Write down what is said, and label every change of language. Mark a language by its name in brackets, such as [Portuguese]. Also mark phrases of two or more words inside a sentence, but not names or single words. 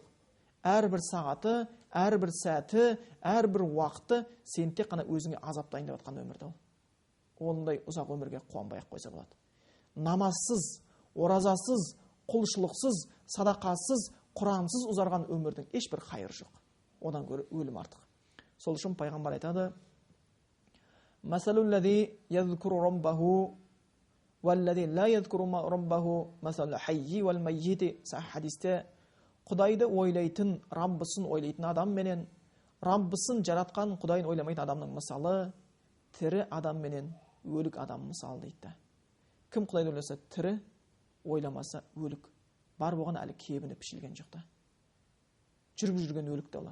[Kazakh] Әрбір сағаты, әрбір сәті, әрбір уақыты сен тек қана өзіңе азап дайындап жатқан өмірді ол. ондай ұзақ өмірге қуанбай ақ қойса болады. Намазсыз, оразасыз, құлшылықсыз, садақасыз, Құрамсыз ұзарған өмірдің ешбір қайыры жоқ. Одан гөрі өлім артық. Сол үшін пайғамбар айтады: [Arabic] "مثل الذي يذكر ربه والذي لا يذكر ربه مثل الحي والميت." [Kazakh] Хадисте Құдайды ойлайтын, Раббысын ойлайтын адам менен Раббысын жаратқан Құдайын ойламайтын адамның мысалы тірі адам менен өлік адам мысалы дейді. Кім Құдайды ойласа тірі, ойламаса өлік. Бар болған әлі кебіні пішілген жоқ та. Жүріп жүрген өлік те олар.